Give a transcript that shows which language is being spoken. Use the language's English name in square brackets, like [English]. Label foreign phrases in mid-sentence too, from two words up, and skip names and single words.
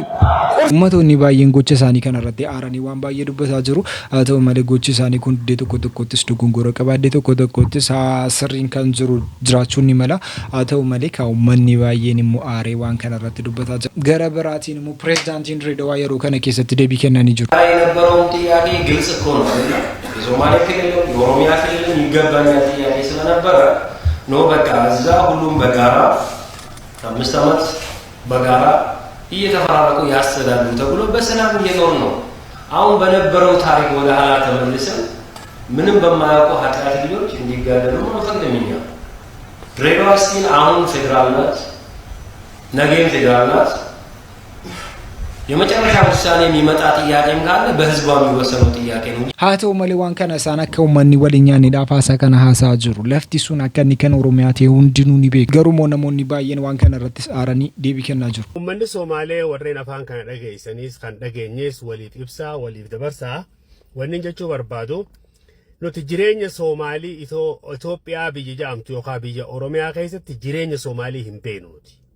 [Oromo] Uummatonni baay'een gocha isaanii kana irratti aaranii waan baay'ee dubbataa jiru. Haa ta'u malee gochi isaanii kun iddoo tokkottis dogongora qaba. Iddoo tokkottis sirriin kan jiru jiraachuun ni mala. Haa ta'u malee kan uummanni baay'een immoo aaree waan kana irratti dubbataa jira. Gara biraatiin immoo pireezidaantiin Dirreedawaa yeroo kana keessatti deebii kennanii jiru. [Amharic] የነበረውን ጥያቄ ግልጽ እኮ ነው አይደል? የሶማሌ ክልል የኦሮሚያ ክልል ይገባኛል ጥያቄ ስለነበረ ነው በቃ እዛ ሁሉም በጋራ 5 ዓመት በጋራ እየተፈራረቁ ያስተዳድሩ ተብሎ በሰላም እየኖር ነው። አሁን በነበረው ታሪክ ወደ ኋላ ተመልሰን ምንም በማያውቁ ኃጢአት ልጆች እንዲጋደሉ አንፈልግም። ድሬዳዋ ስቲል አሁን ፌደራል ናት፣ ነገም ፌደራል ናት። የመጨረሻ ውሳኔ የሚመጣ ጥያቄም ካለ በህዝቧ የሚወሰነው ጥያቄ ነው። [Oromo] haa ta'u malee waan kana isaan akka uummanni waliin nyaanidhaaf haasaa kana haasaa jiru. Lafti sun akka inni kan Oromiyaa ta'e hundinuu ni beeku. Garuu immoo namoonni baay'een waan kana irratti aaranii deebii kennaa jiru. Uummanni Somaalee warreen afaan kana dhageessanis kan dhageenyes waliif ibsaa waliif dabarsaa wanni jechuu barbaadu nuti jireenya Somaalii Itoophiyaa biyya jedhamtu yookaan biyya Oromiyaa keessatti jireenya Somaalii hin beeknu nuti.